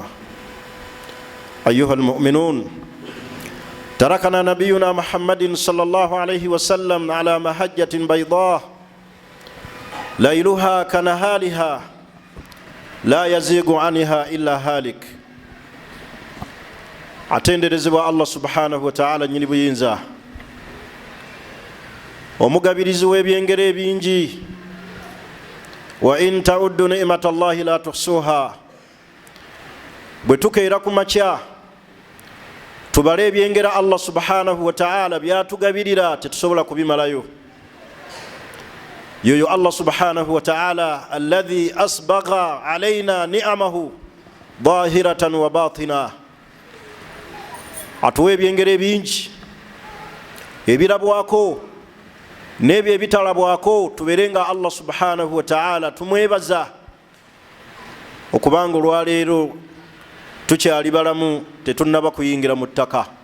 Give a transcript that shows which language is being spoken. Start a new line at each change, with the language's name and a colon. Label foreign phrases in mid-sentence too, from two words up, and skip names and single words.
Arabic: أيها المؤمنون، تركنا نبينا محمد صلى الله عليه وسلم على محجة بيضاء ليلها كنهارها لا يزيغ عنها إلا هالك.
Ganda: atenderezebwa Allah
Arabic: سبحانه وتعالى
Ganda: nyini buyinza, omugabirizi w'ebyengero ebingi.
Arabic: وإن تعدوا نعمة الله لا تحصوها.
Ganda: bwe tukeera ku makya tubale ebyengera Allah
Arabic: سبحانه وتعالى
Ganda: byatugabirira tetusobola kubimalayo.
Arabic: yoyo الله سبحانه وتعالى الذي أسبغ علينا نعمه ظاهرة وباطنة,
Ganda: atuwa ebyengera ebingi ebirabwako n'ebyo ebitalabwako. tuberenga Allah
Arabic: سبحانه وتعالى
Ganda: tumwebaza okubanga olwaleero tukyali balamu tetunnaba kuyingira mu ttaka.